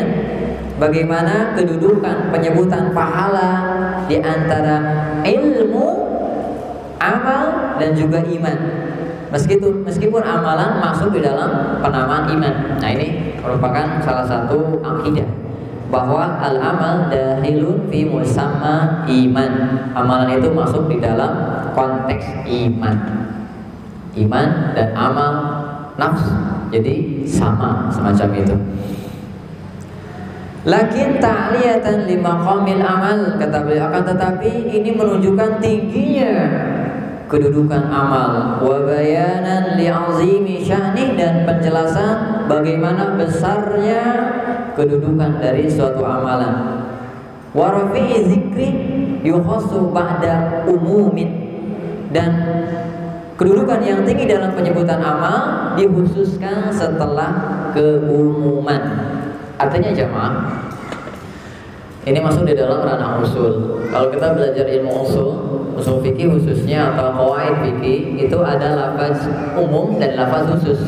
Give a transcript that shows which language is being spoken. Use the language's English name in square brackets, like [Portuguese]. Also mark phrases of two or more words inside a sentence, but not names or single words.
[Indonesian] Bagaimana kedudukan penyebutan pahala di antara ilmu, amal, dan juga iman. Meskipun amalan masuk di dalam penamaan iman. Nah, ini merupakan salah satu akidah bahwa [Arabic] العمل داخل في مسمى الإيمان. [Indonesian] Amalan itu masuk di dalam konteks iman. Iman dan amal nafs jadi sama, semacam itu. [Arabic] لكن تعليةً لمقام العمل, [Indonesian] kata beliau, akan tetapi ini menunjukkan tingginya kedudukan amal, [Arabic] وبيانًا لعظيم شأنه, [Indonesian] dan penjelasan bagaimana besarnya kedudukan dari suatu amalan. [Arabic] ورفع الذكر يخص بعد عموم, [Indonesian] dan kedudukan yang tinggi dalam penyebutan amal dikhususkan setelah keumuman. Artinya jamaah, ini masuk di dalam ranah usul. Kalau kita belajar ilmu usul fikih khususnya atau qawaid fikih, itu ada lafaz umum dan lafaz khusus.